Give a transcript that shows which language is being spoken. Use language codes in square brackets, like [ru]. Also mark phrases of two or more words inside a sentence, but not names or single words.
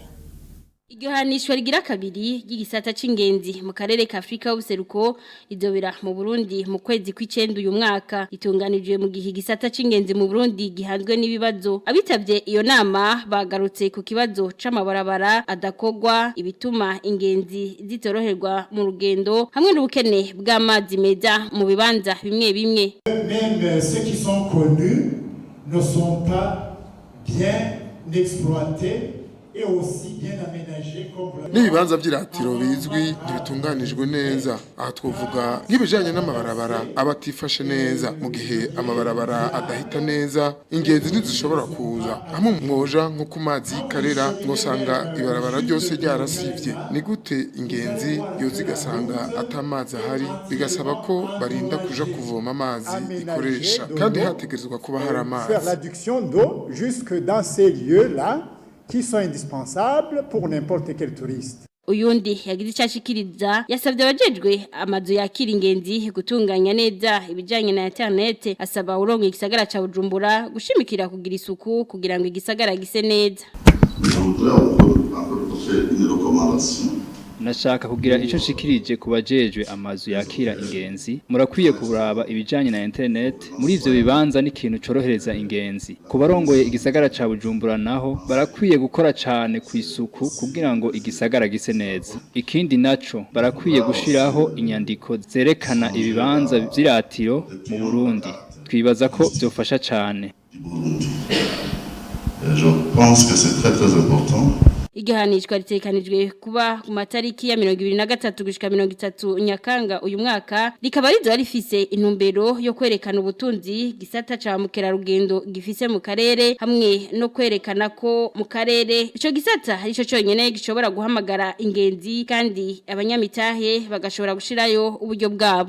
[rn] Igihanishwa rigira kabiri ry'igisata c'ingenzi mu karere ka Afrika y'ubuseruko idobera mu Burundi mu kwezi kw'icenda uyu mwaka, itunganijwe mu gihe igisata c'ingenzi mu Burundi gihanzwe n'ibibazo. Abitavye iyo nama bagarutse ku kibazo c'amabarabara adakogwa, ibituma ingenzi zitoroherwa mu rugendo hamwe n'ubukene bw'amazi meza mu bibanza bimwe bimwe. [fr] Même ceux qui sont connus ne sont pas bien exploités et aussi bien aménagés comme [rn] n'ibibanza by'iratiro bizwi ntibitunganijwe neza. Aha twovuga nk'ibijanye n'amabarabara abatifashe neza. Mu gihe amabarabara adahita neza, ingenzi ntizishobora kuza. Hamwe mwoja nko ku mazi Karera ngosanga ibarabara ryose ryarasivye. Ni gute ingenzi yo zigasanga atamazi ahari, bigasaba ko barinda kuja kuvoma amazi ikoresha, kandi hategerezwa kuba hari amazi. [fr] faire l'adduction d'eau jusque dans ces lieux-là qui sont indispensables pour n'importe quel touriste. [rn] uyundi yagize icashikiriza yasabye abajejwe amazu yakira ingenzi gutunganya neza ibijanye na internet asaba urongo igisagara ca Bujumbura gushimikira kugira isuku kugira ngo igisagara gise neza. Nashaka kugira ico nshikirije kubajejwe amazu yakira ingenzi murakwiye kuraba ibijanye na internet muri ivyo bibanza n'ikintu corohereza ingenzi kubarongoye igisagara ca Bujumbura naho barakwiye gukora cane ku isuku kugira ngo igisagara gise neza ikindi naco barakwiye gushiraho inyandiko zerekana ibibanza vy'iratiro mu Burundi twibaza ko byofasha cane. [fr] Je pense que c'est très important. [rn] Igihanishwa ritekanijwe kuba ku matariki ya 2023 gushika 30 Nyakanga uyu mwaka rikaba rizo rifise intumbero yo kwerekana ubutunzi gisata ca mukerarugendo gifise mu karere hamwe no kwerekana ko mu karere ico gisata arico cyonyene gishobora guhamagara ingenzi kandi abanyamitahe bagashobora gushirayo uburyo bwabo.